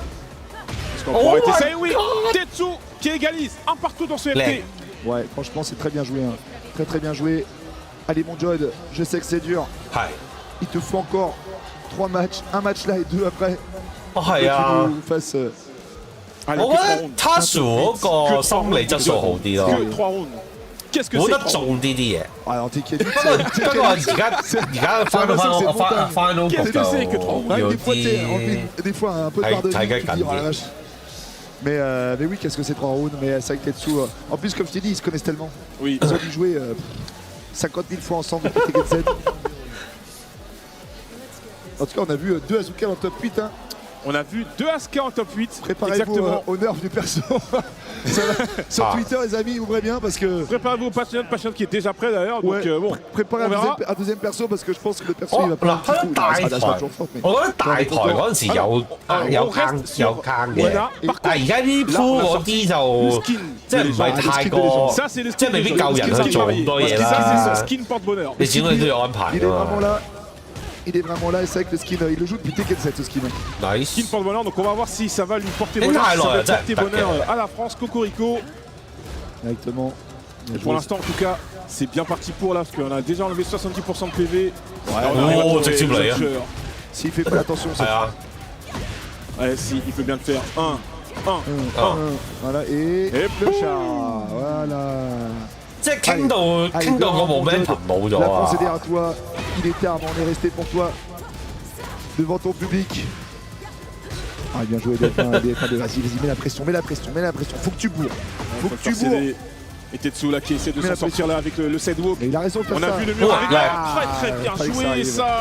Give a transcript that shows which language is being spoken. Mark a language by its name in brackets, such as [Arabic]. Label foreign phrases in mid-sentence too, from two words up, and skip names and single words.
[French] Oh ça, oui, Tetsu qui égalise un partout dans ce FT. Ouais, franchement, c'est très bien joué. Hein. Très bien joué. Allez, mon Judd, je sais que c'est dur. Il te faut encore 3 matchs. Un match là et 2 après. Face. Allez, [Cantonese] 他數嗰個心理質素好啲咯。 [French] Que 3 rounds. Qu'est-ce que c'est [Cantonese] 冇得做呢啲嘢。 [French] Alors, t'es qui a dit [Cantonese] 不過而家翻到 [French] Qu'est-ce que c'est que 3 rounds? Des fois, un peu de barre de vie. Mais oui, qu'est-ce que c'est 3 rounds? Mais c'est avec Tetsu. En plus, comme je t'ai dit, ils se connaissent tellement. Oui. Ils ont dû jouer 50 000 fois ensemble depuis Tekken 7. En tout cas, on a vu 2 Asuka en top 8. Hein. On a vu 2 Asuka en top 8. Préparez-vous au nerf du perso. Sur Twitter, les amis, ouvrez bien parce que. Préparez-vous au Passion qui est déjà prêt d'ailleurs. Donc bon, préparez un deuxième perso parce que je pense que le perso il va pas. [Cantonese] 大台，我覺得大台嗰陣時有坑嘅，但係而家呢鋪嗰啲就即係唔係太過，即係未必夠人去做咁多嘢啦。你始終都要安排㗎嘛。 [French] Il est vraiment là et c'est vrai que le skin, il le joue depuis Tekken 7 ce skin. Nice. Skin porte bonheur, donc on va voir si ça va lui porter bonheur, si ça va porter bonheur à la France, Cocorico. Directement. Et pour l'instant, en tout cas, c'est bien parti pour là, parce qu'on a déjà enlevé 70% de PV. Ouais, s'il fait pas attention, c'est ouais, si, il peut bien le faire. 1. Voilà, et le chat. Voilà. [Cantonese] 即係傾到個 momentum 冇咗 [French] La France est derrière toi. Il est tard, mais on est resté pour toi. Devant ton public. Ah, bien joué, DF1, vas-y, mets la pression. Faut que tu bourres. Faut que tu bourres. Et Tetsu là qui essaie de s'en sortir là avec le sidewalk. Il a raison de faire ça. On a vu le mur avec très bien joué ça.